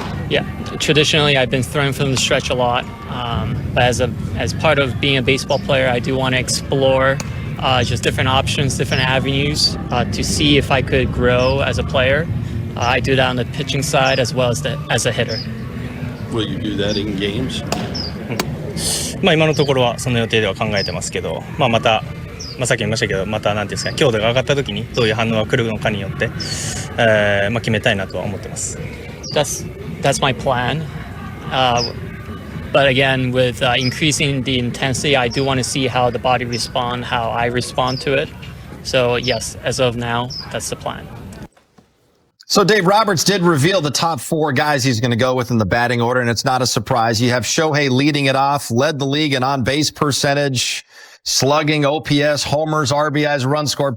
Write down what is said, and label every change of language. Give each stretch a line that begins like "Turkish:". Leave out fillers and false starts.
English: Yeah, traditionally I've been throwing from the stretch a lot, but as part of being a baseball player, I do want to explore just different options, different avenues to see if I could grow as a player. I do that on the pitching side as well as a hitter. Will you do that in games?
Japanese: まあ今のところはその予定では考えてますけど、まあ、また、まあ、さっき言いましたけどまた何ていうんですか強度が上がった時にどういう反応が来るのかによって、まあ、決めたいなとは思ってます。
English: That's my plan. But again, with increasing the intensity, I do want to see how the body respond, how I respond to it. So yes, as of now, that's the plan. So Dave Roberts did reveal the top 4 guys he's going to go with in the batting order, and it's not a surprise. You have Shohei leading it off, led the league in on-base percentage, slugging, OPS, homers, RBIs, runs scored.